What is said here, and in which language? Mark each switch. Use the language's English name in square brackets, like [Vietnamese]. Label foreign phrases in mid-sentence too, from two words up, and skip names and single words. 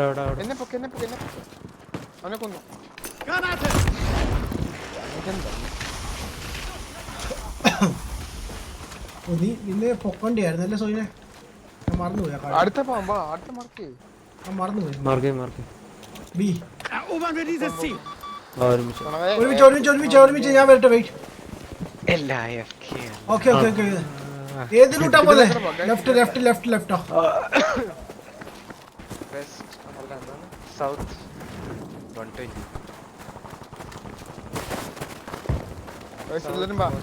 [Malayalam] എന്നെ പൊക്കെ. അവനെ കൊന്നു. [German] Granate! [Malayalam] നിന്നെ പൊക്കണ്ടിയായിരുന്നു അല്ലേ സോയിനെ? ഞാൻ മറന്നുപോയി. അടുത്ത പാമ്പാ. അടുത്ത മാർക്ക്. ഞാൻ മറന്നുപോയി. മാർക്ക്. ബി. [German] Erobern wir dieses Ziel! [Malayalam] ഒരുമിച്ച് ഞാൻ വരട്ടെ. വെയിറ്റ്. എല്ലാ AFK ആണ്. ഓക്കെ. ഏത് ലൂട്ടാ പോലെ? ലെഫ്റ്റ്. വെസ്റ്റ് അല്ല എന്താണ് സൗത്ത് 120. എല്ലാരും വാ.